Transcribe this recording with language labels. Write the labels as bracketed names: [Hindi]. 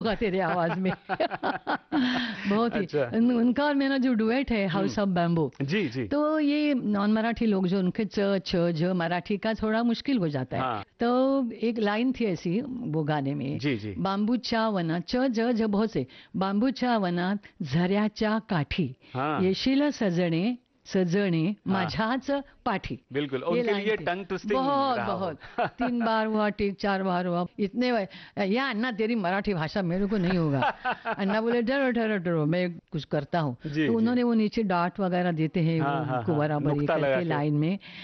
[Hindi] गाते थे आवाज में बहुत ही अच्छा। उनका और मेरा जो डुएट है हाउस ऑफ बैम्बू जी जी, तो ये नॉन मराठी लोग जो उनके च छ झ मराठी का थोड़ा मुश्किल हो जाता है। हाँ। तो एक लाइन थी ऐसी वो गाने में जी जी, [Marathi] बाम्बू चा वना च झ झ [Hindi] बहुत से [Marathi] बाम्बू चा वना झऱ्याच्या काठी येशील सजणे सजणे माझ्याच पाठी। [Hindi] बिल्कुल, उनके लिए टंग ट्विस्टिंग बहुत बहुत तीन बार हुआ ठीक, चार बार हुआ इतने या अन्ना तेरी मराठी भाषा मेरे को नहीं होगा। अन्ना बोले डरो डरो डरो मैं कुछ करता हूँ। तो उन्होंने वो नीचे डांट वगैरह देते हैं उनको बराबर करके लाइन में।